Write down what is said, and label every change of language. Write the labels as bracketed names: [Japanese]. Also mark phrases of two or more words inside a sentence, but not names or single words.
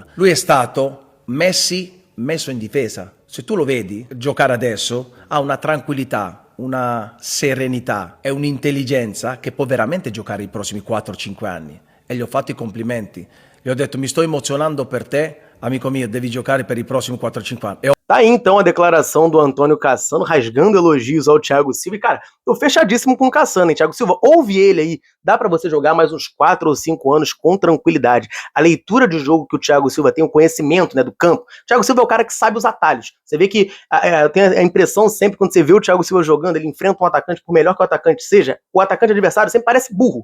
[Italian] Lui è stato Messi messo in difesa. Se tu lo vedi giocare adesso, ha una tranquillità, una serenità e un'intelligenza che può veramente giocare i prossimi 4-5 anni. E gli ho fatto i complimenti. Gli ho detto: mi sto emozionando per te, amico mio, devi giocare per i prossimi 4-5 anni. [Portuguese] Tá aí então a declaração do Antônio Cassano, rasgando elogios ao Thiago Silva. E, cara, tô fechadíssimo com o Cassano, hein? Thiago Silva, ouve ele aí. Dá pra você jogar mais uns 4 ou 5 anos com tranquilidade. A leitura de jogo que o Thiago Silva tem, o conhecimento, né, do campo. O Thiago Silva é o cara que sabe os atalhos. Você vê que eu tenho a impressão sempre, quando você vê o Thiago Silva jogando, ele enfrenta um atacante, por melhor que o atacante seja, o atacante adversário sempre parece burro.